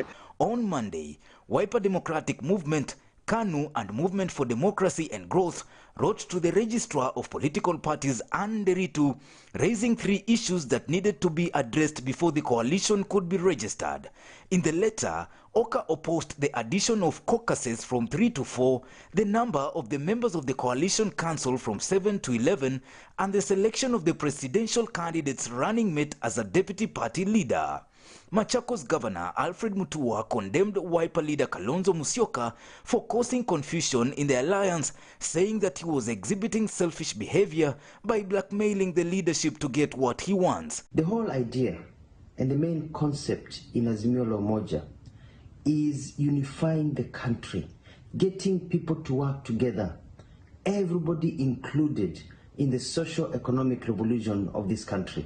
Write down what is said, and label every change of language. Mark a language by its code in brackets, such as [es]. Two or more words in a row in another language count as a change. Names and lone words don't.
[en] On Monday, Wiper Democratic Movement, KANU and Movement for Democracy and Growth wrote to the Registrar of Political Parties, Anne Deritu, raising 3 issues that needed to be addressed before the coalition could be registered. In the letter, OKA opposed the addition of caucuses from 3 to 4, the number of the members of the coalition council from 7 to 11, and the selection of the presidential candidate's running mate as a deputy party leader. Machakos Governor Alfred Mutua condemned Wiper leader Kalonzo Musyoka for causing confusion in the alliance, saying that he was exhibiting selfish behavior by blackmailing the leadership to get what he wants. The whole idea and the main concept in Azimio la Umoja is unifying the country, getting people to work together, everybody included in the socio-economic revolution of this country.